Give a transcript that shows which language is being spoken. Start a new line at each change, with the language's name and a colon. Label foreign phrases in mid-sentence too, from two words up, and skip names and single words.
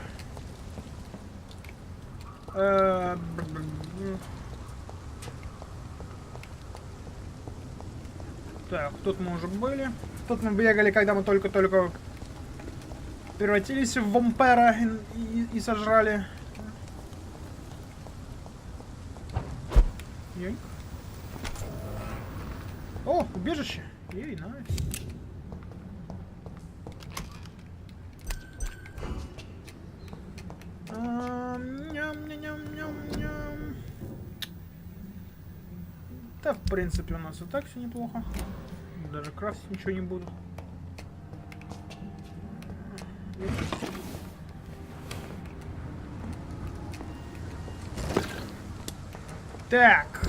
Russian: Так, тут мы уже были. Тут мы бегали, когда мы только-только превратились в вампира и сожрали. Ей. О, убежище. Ей, найс. Ням-ням-ням-ням-ням. Да, в принципе, у нас и так все неплохо. Даже крафтить ничего не буду. Так.